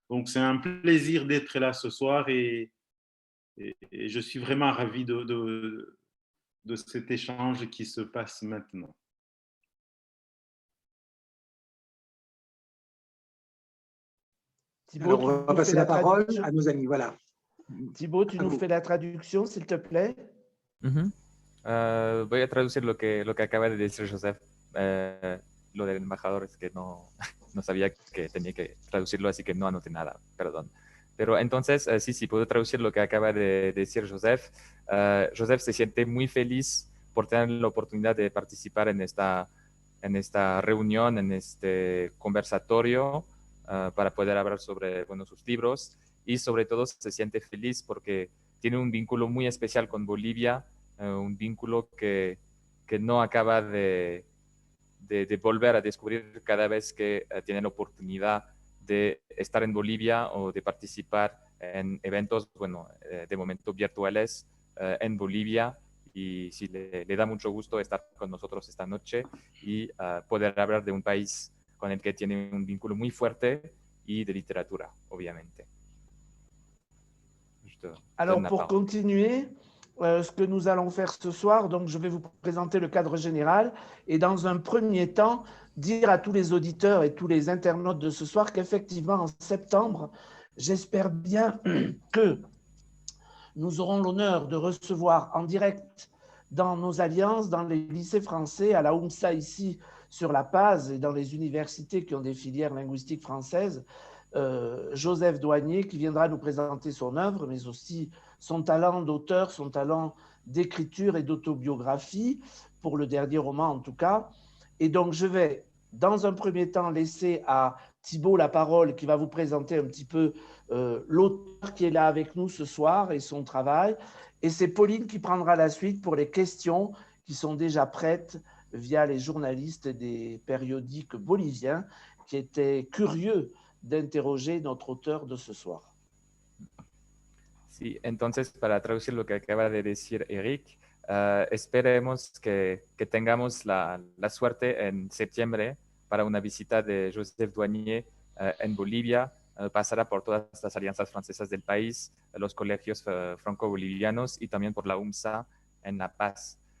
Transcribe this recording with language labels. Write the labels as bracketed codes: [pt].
[fr] Donc, c'est un plaisir d'être là ce soir et je suis vraiment ravi de cet échange qui se passe maintenant. Thibaut, Alors, on va passer la parole à nos amis. Voilà. Thibaut, tu nous fais la traduction, s'il te plaît. [es] Voy a traducir lo que acaba de decir Joseph. Lo del embajador es que no, no sabía que tenía que traducirlo, así que no anoté nada, perdón. Pero entonces, sí, puedo traducir lo que acaba de decir Joseph. Joseph se siente muy feliz por tener la oportunidad de participar en esta reunión, en este conversatorio, para poder hablar sobre sus libros, y sobre todo se siente feliz porque tiene un vínculo muy especial con Bolivia, un vínculo que no acaba de volver a descubrir cada vez que tiene la oportunidad de estar en Bolivia o de participar en eventos, de momento virtuales en Bolivia. Y sí, le da mucho gusto estar con nosotros esta noche y poder hablar de un país con el que tiene un vínculo muy fuerte y de literatura, obviamente. [fr] Alors, pour continuer, ce que nous allons faire ce soir, donc je vais vous présenter le cadre général et dans un premier temps, dire à tous les auditeurs et tous les internautes de ce soir qu'effectivement, en septembre, j'espère bien que nous aurons l'honneur de recevoir en direct dans nos alliances, dans les lycées français, à la UMSA ici sur La Paz et dans les universités qui ont des filières linguistiques françaises, Joseph Douanier qui viendra nous présenter son œuvre, mais aussi son talent d'auteur, son talent d'écriture et d'autobiographie, pour le dernier roman en tout cas. Et donc je vais, dans un premier temps, laisser à Thibaut la parole qui va vous présenter un petit peu l'auteur qui est là avec nous ce soir et son travail. Et c'est Pauline qui prendra la suite pour les questions qui sont déjà prêtes via les journalistes des périodiques boliviens qui étaient curieux d'interroger notre auteur de ce soir. [es] Sí, entonces para traducir lo que acaba de decir Eric, esperemos que tengamos la suerte en septiembre para una visita de Joseph Douanier en Bolivia. Pasará por todas las alianzas francesas del país, los colegios franco-bolivianos y también por la UMSA en La Paz.